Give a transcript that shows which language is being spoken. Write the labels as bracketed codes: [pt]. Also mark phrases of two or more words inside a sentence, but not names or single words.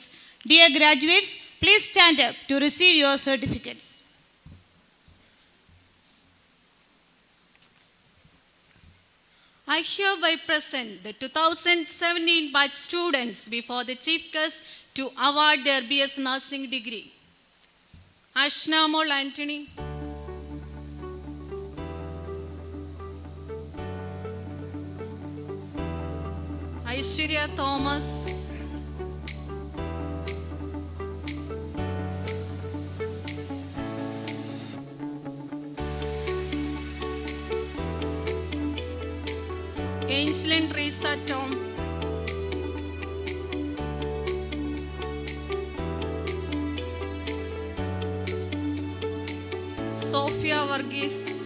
[en] Dear graduates, please stand up to receive your certificates. I hereby present the 2017 batch students before the Chief Guest to award their B.S. Nursing degree. Ashna Mol Anthony, Aishwarya Thomas, Angelin Teresa Tom, Sophia Varghese,